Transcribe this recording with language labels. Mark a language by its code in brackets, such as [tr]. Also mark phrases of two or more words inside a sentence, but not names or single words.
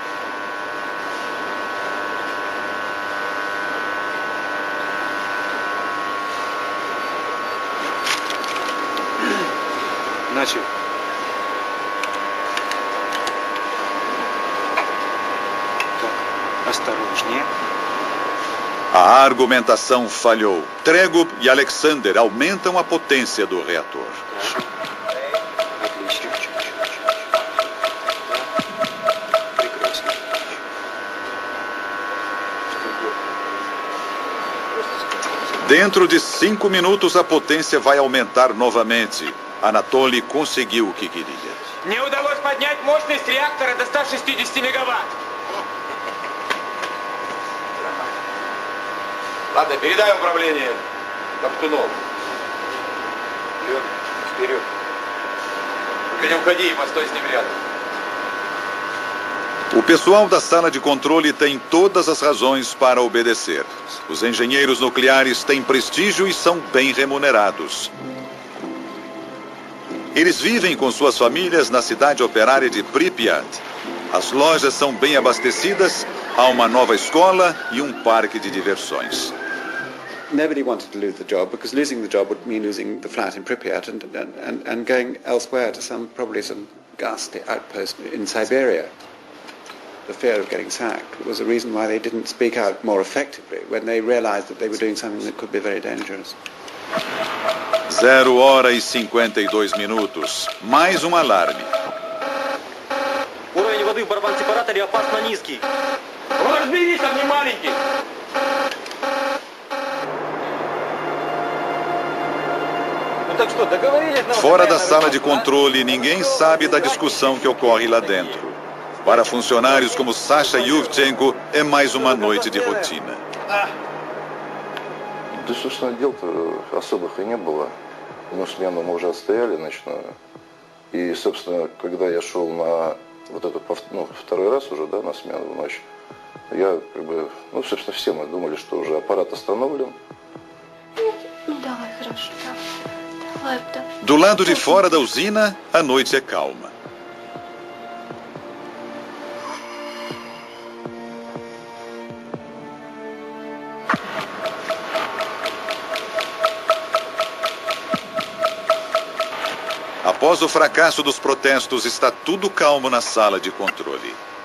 [ru] Начал. Так, осторожнее. [pt] A argumentação falhou. Tregub e Alexander aumentam a potência do reator. Dentro de 5 minutos a potência vai aumentar novamente. Anatoly conseguiu o que queria. [ru] Мне удалось поднять мощность реактора до 160 мегаватт. Ладно, передай управление Топтунову. Вперед. Только не уходи и постой с ним рядом. [pt] O pessoal da sala de controle tem todas as razões para obedecer. Os engenheiros nucleares têm prestígio e são bem remunerados. Eles vivem com suas famílias na cidade operária de Pripyat. As lojas são bem abastecidas, há uma nova escola e um parque de diversões. [en] Nobody wanted to lose the job because losing the job would mean losing the flat in Pripyat and going elsewhere to probably some ghastly outpost in Siberia. The fear of getting sacked was a reason why they didn't speak out more effectively when they realized that they were doing something that could be very dangerous. [pt] 0h52. Mais um alarme. [ru] Уровень воды в барабан-сепараторе опасно низкий. Разберись, он не маленький. [pt] Fora da sala de controle, ninguém sabe da discussão que ocorre lá dentro. Para funcionários como Sasha Yuvchenko, é mais uma noite de rotina. [ru] Да, собственно, дел-то особых и не было. Одну смену мы уже отстояли ночную. И, собственно, когда я шел на вот эту, второй раз уже, да, на смену в ночь, я собственно, все мы думали, что уже аппарат остановлен, [pt] Do lado de fora da usina, a noite é calma. Após o fracasso dos protestos, está tudo calmo na sala de controle.